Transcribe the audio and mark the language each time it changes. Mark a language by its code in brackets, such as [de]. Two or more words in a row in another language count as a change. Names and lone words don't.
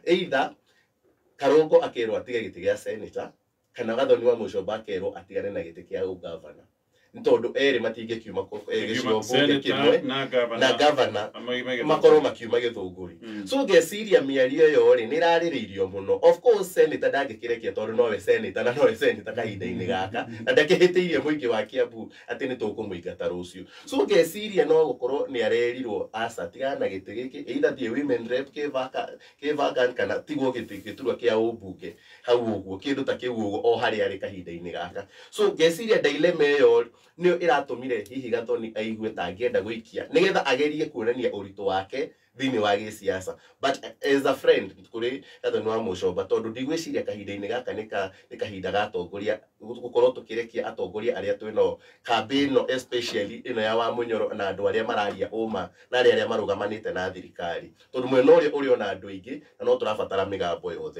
[ki] Either Karũngũ akerwo atige gĩtĩ gĩa senator kana Gathoni wa Mũcomba akerwo atigane na gĩtĩ kĩa ũgavana. Tondũ erĩ matingĩkiuma gĩcigo mbunge kĩmwe na governor makorwo makiuma Gĩthũngũri. So ngeciria mĩario ĩyo rĩ nĩ ĩrarĩrĩirio mũno. [en] Of course [ki] senator ndangĩkĩrekia tondũ nowe senator na nowe senator kahinda-inĩ gaka na ndakĩhĩtĩirie mũingĩ wa Kiambu atĩ nĩ tũkũmũingata rũciũ. So ngeciria no gũkorwo nĩ arerirwo aca tigana na gĩtĩ gĩkĩ, either thiĩ [en] women rep [ki] kĩ vacant kana tigwo gĩtĩ gĩturwa kĩa ũmbunge hau ũguo, kĩndũ ta kĩu ũguo o harĩa arĩ kahinda-inĩ gaka. So ngeciria dilemma ĩyo nĩyo ĩratũmire hihi Gathoni aigue ta angĩenda gũikia nĩgetha agerie kuonania ũritũ wake thĩinĩ wa gĩsiasa. [en] But as a friend [ki] kũrĩ Gathoni wa Mũcomba, tondũ ndigwĩciria kahinda-inĩ gaka nĩ kahinda ga atongoria gũkorwo tũkĩrekia atongoria arĩa twĩno campaign ĩno especially ĩno ya wa Munyoro na andũ arĩa mararia ũma na arĩa marũgamanĩte na thirikari, tondũ mwena ũrĩa ũrĩ ona andũ aingĩ na no tũrabatara mĩgambo yothe.